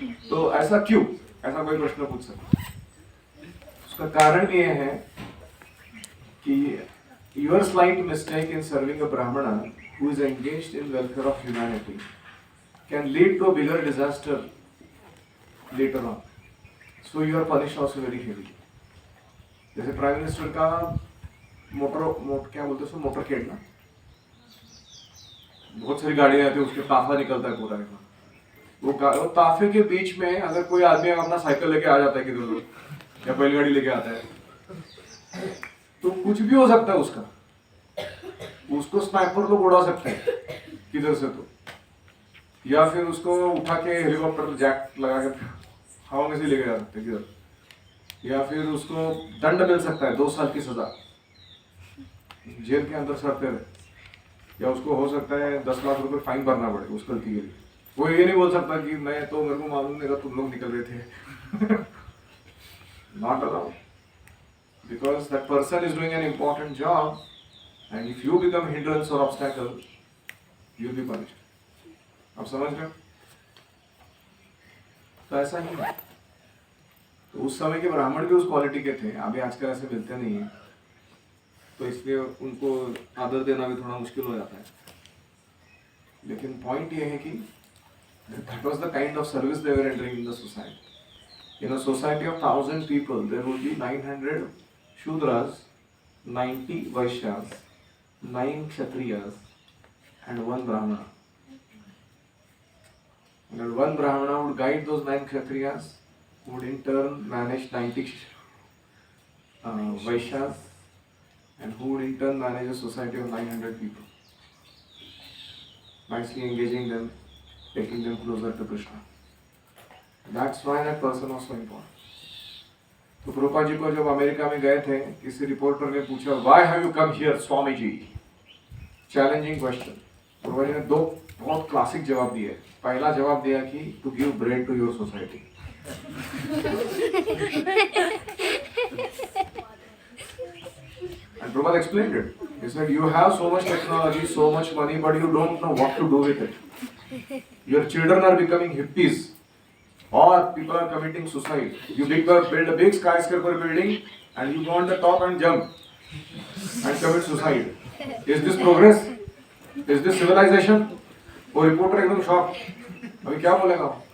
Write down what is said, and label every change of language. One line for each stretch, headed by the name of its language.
Hindi: तो ऐसा क्यों? ऐसा कोई प्रश्न पूछ सकता है. उसका कारण ये है कि
English: your slight mistake in serving a Brahmana who is engaged in welfare of humanity can lead to a bigger disaster later on. So you are punished also very heavily.
Hindi: जैसे प्राइम मिनिस्टर का क्या बोलते हैं उसको, motorcade ना, बहुत सारी गाड़ियां आती है, उसके ताफा निकलता है पूरा का. वो ताफे के बीच में अगर कोई आदमी अपना साइकिल लेके आ जाता है किधर या बैलगाड़ी लेके आता है, तो कुछ भी हो सकता है उसका. उसको स्नाइपर लोग उड़ा सकते हैं किधर से तो, या फिर उसको उठा के हेलीकॉप्टर जैक लगा के हवा में से लेके जा सकते हैं किधर, या फिर उसको दंड मिल सकता है 2 साल की सजा, जेल के अंदर सरते रहे, या उसको हो सकता है 10 लाख रुपए फाइन भरना पड़े उस गलती के लिए. वो ये नहीं बोल सकता कि मैं तो, मेरे को मालूम नहीं था तुम लोग निकल रहे थे.
English: Not allowed. Because that person is doing an important job, and if you become hindrance or obstacle, you will be punished.
Hindi: आप समझ रहे हो? तो ऐसा ही है. तो उस समय के ब्राह्मण भी उस क्वालिटी के थे, अभी आजकल ऐसे मिलते नहीं है, तो इसलिए उनको आदर देना भी थोड़ा मुश्किल हो जाता है. लेकिन पॉइंट ये है कि
English: that was the kind of service they were entering in the society. In a society of 1,000 people, there would be 900 Shudras, 90 Vaishyas, 9 Kshatriyas, and 1 Brahmana. And 1 Brahmana would guide those 9 Kshatriyas, who would in turn manage 90 Vaishyas, and who would in turn manage a society of 900 people. Nicely engaging them, taking them closer to Krishna. That's why that person was so important.
Hindi: तो प्रभुपाद जी को जब America में गए थे, किसी reporter ने पूछा,
English: Why have you come here Swami ji? Challenging question.
Hindi: Prabhupada ji ने 2 बहुत क्लासिक जवाब दिए. पहला जवाब दिया कि
English: To give bread to your society. And Prabhupada explained it. He said, you have so much technology, so much money, but you don't know what to do with it. Your children are becoming hippies. Or people are committing suicide. You build a big skyscraper building and you go on the top and jump and commit suicide. Is this progress? Is this civilization?
Hindi: वो reporter एकदम shock, अभी क्या बोलेगा?